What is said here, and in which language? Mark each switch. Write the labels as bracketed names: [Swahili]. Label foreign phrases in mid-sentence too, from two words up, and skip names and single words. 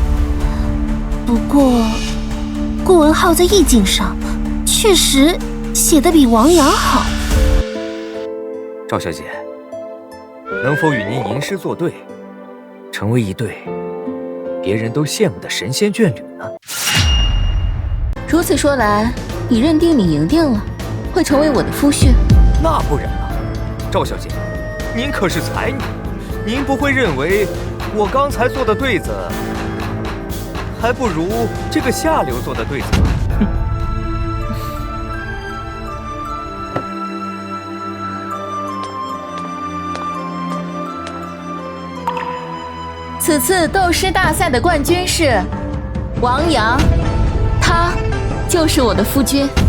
[Chinese] 不過，顧文浩在意境上確實寫得比王陽好。趙小姐，能否與您吟詩作對，成為一對別人都羨慕的神仙眷侶呢？如此說來，你認定你贏定了，會成為我的夫婿？那不然啊，趙小姐，您可是才女，您不會認為我剛才做的對子還不如這個下流做的對子嗎？此次斗詩大賽的冠軍是王陽，他就是我的夫君。